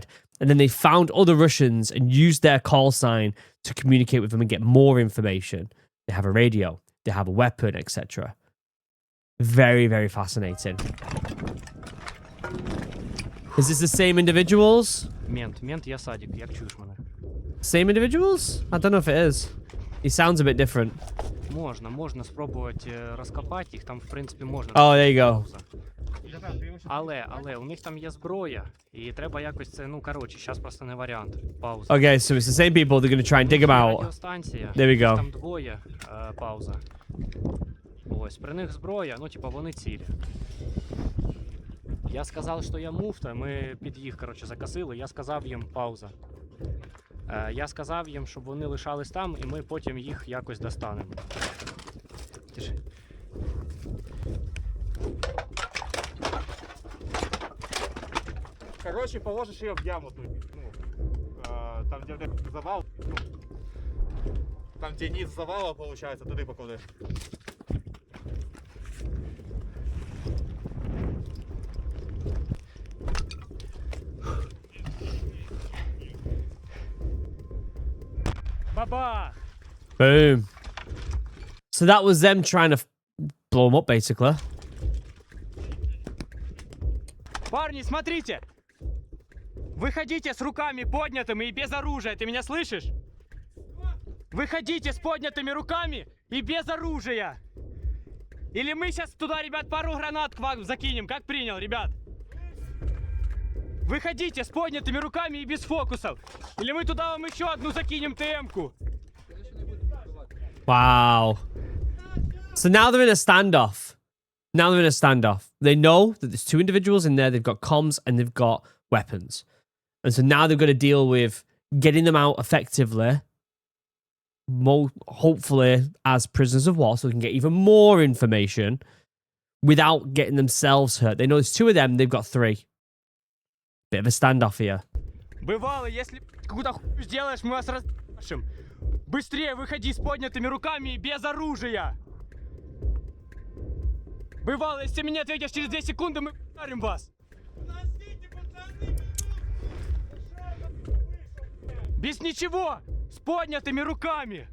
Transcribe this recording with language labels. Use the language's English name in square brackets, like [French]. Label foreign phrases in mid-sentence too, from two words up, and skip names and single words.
[English] And then they found other Russians and used their call sign to communicate with them and get more information. They have a radio, they have a weapon, etc. Very, very fascinating. Is this the same individuals? [Ukrainian] Мент, я садик, як чуєш мене? [English] Same individuals? I don't know if it is. He sounds a bit different. [Ukrainian] Можна спробувати розкопати їх, там в принципі можна. [English] Oh, there you go. [Ukrainian] Пауза. Але у них там є зброя, і треба якось це, зараз просто не варіант. Пауза. [English] Okay, so it's the same people. They're going to try and dig them out. [Ukrainian] Радіостанція. [English] There we go. [Ukrainian] Там двоє. Пауза. Ось, при них зброя, вони цілі. Я сказав, що я муфта, ми під їх, закосили, я сказав їм, пауза. Я сказав їм, щоб вони лишались там, і ми потім їх якось достанемо. [Russian] Тише. Короче, положишь ее в яму тут. Там, где завал. Там, где низ завала, получается, [Ukrainian] туди покладеш. Баба! [English] Boom. So that was them trying to blow them up, basically. [Russian] Парни, смотрите! Выходите с руками поднятыми и без оружия, ты меня слышишь? Выходите с поднятыми руками и без оружия! Или мы сейчас туда, ребят, пару гранат к вам закинем, как принял, ребят? Выходите с поднятыми руками и без фокусов! Или мы туда вам еще одну закинем ТМ-ку! [English] Wow. So now they're in a standoff. Now they're in a standoff. They know that there's two individuals in there. They've got comms and they've got weapons. And so now they've got to deal with getting them out effectively. Hopefully as prisoners of war so they can get even more information without getting themselves hurt. They know there's two of them. They've got three. Bit of a standoff here. [Russian] Бывало, если какую-то хуйню сделаешь, мы вас разъебашим. Быстрее выходи с поднятыми руками и без оружия. Бывало, если мне ответишь через 2 секунды, мы ударим вас. Без ничего, с поднятыми руками.